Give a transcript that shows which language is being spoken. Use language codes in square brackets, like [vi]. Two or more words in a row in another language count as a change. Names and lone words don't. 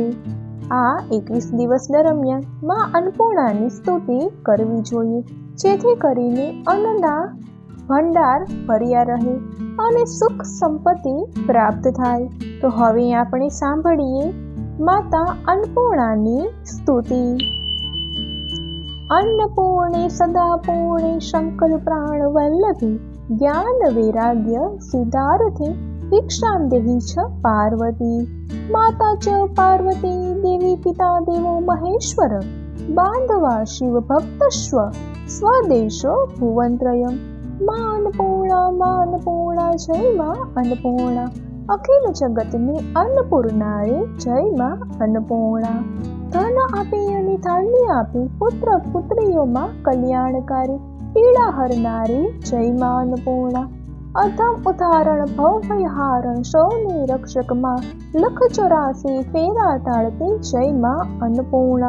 [gu] આ 21 દિવસ દરમિયાન માં અન્નપૂર્ણાની સ્તુતિ કરવી જોઈએ, જેથી કરીને અન્નના ભંડાર ભર્યા રહે અને સુખ સંપત્તિ પ્રાપ્ત થાય। તો હવે આપણે સાંભળીએ માતા અન્નપૂર્ણાની સ્તુતિ। [sa] अन्नपूर्णे सदा पूर्णे शंकर प्राण वल्लभे ज्ञान वैराग्य सिद्धार्थे भिक्षां देहि च पार्वती। माता च पार्वती देवी पिता देवो महेश्वर बांधवा शिव भक्तस्व स्वदेशो भुवनत्रयम्। [gu] માં અન્નપૂર્ણા જય માં અન્નપૂર્ણા અખિલ જગતને અન્નપૂર્ણાએ જય માં અન્નપૂર્ણા। ધન આપી અને ધાન્ય આપી પુત્ર પુત્રીઓમાં કલ્યાણકારી પીડા હરનારી જય માં અન્નપૂર્ણા। અધમ ઉદાહરણ ભવભયહારણ સૌની રક્ષકમાં લખ 84 ફેરા તાળતી જય માં અન્નપૂર્ણા।